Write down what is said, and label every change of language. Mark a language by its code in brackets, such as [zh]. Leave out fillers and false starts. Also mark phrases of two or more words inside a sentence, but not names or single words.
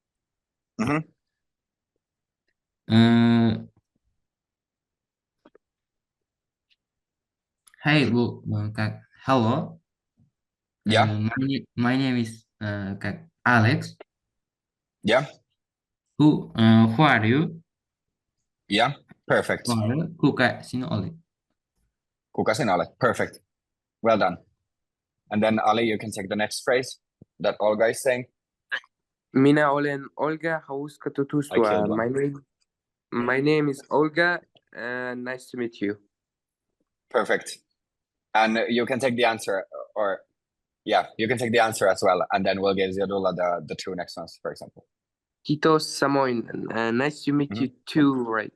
[en] Hey, hello. Yeah. My name is Alex. Yeah. Who are you? Yeah, perfect. [fi] Kuka sinä olet? Kuka sinä olet? [en] Perfect. Well done. And then Ali, you can take the next phrase that Olga is saying. [fi] Minä olen Olga, hauska tutustua. [en] My name is Olga, and nice to meet you. Perfect. And you can take the answer, you can take the answer as well, and then we'll give Ziadullah the two next ones, for example. [fi] Kitos Samoin. [en] Nice to meet you too, right?